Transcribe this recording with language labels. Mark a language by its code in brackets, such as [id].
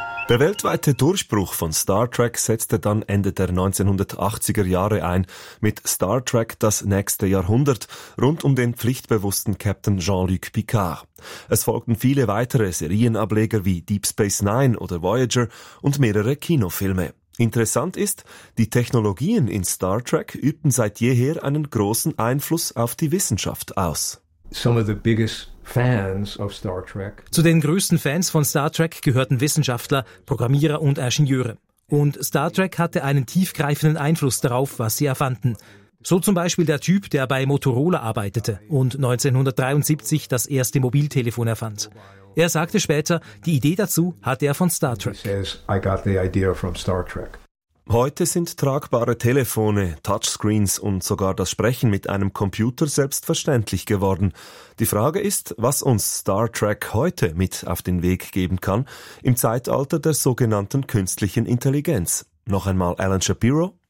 [de] Der weltweite Durchbruch von Star Trek setzte dann Ende der 1980er Jahre ein, mit Star Trek das nächste Jahrhundert, rund um den pflichtbewussten Captain Jean-Luc Picard. Es folgten viele weitere Serienableger wie Deep Space Nine oder Voyager und mehrere Kinofilme. Interessant ist, die Technologien in Star Trek übten seit jeher einen großen Einfluss auf die Wissenschaft aus. [en] Some of the biggest fans of Star Trek. [de] Zu den größten Fans von Star Trek gehörten Wissenschaftler, Programmierer und Ingenieure. Und Star Trek hatte einen tiefgreifenden Einfluss darauf, was sie erfanden. So zum Beispiel der Typ, der bei Motorola arbeitete und 1973 das erste Mobiltelefon erfand. Er sagte später, die Idee dazu hatte er von Star Trek. [en] He says, I got the idea from Star Trek. [de] Heute sind tragbare Telefone, Touchscreens und sogar das Sprechen mit einem Computer selbstverständlich geworden. Die Frage ist, was uns Star Trek heute mit auf den Weg geben kann, im Zeitalter der sogenannten künstlichen Intelligenz. Noch einmal Alan Shapiro.